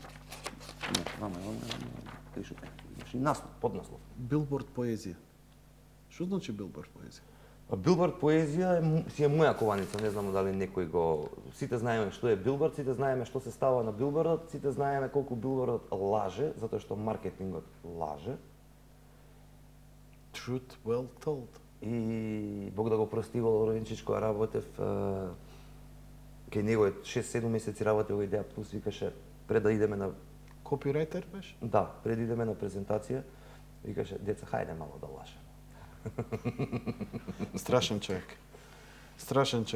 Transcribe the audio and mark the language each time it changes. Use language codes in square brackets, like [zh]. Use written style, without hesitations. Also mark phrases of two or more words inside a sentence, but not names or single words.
[mk] Не, вама, кај шо имаш и наслов, поднаслов. Билборд поезија. Што значи билборд поезија? А билборд поезија си е моја кованица, не знам дали некој го... Сите знаеме што е билборд, сите знаеме што се става на билбордот, сите знаеме колку билбордот лаже, затоа што маркетингот лаже. [en] Truth well told. [mk] И Бог да го прости Лоренчичко, работев кај него е 6-7 месеци работев во Идеја Плюс, викаше пред да идеме на Копирајтер беше? да, пред да идеме на презентација, викаше деца хајде мало да лажеме. Страшен човек. Страшен човек.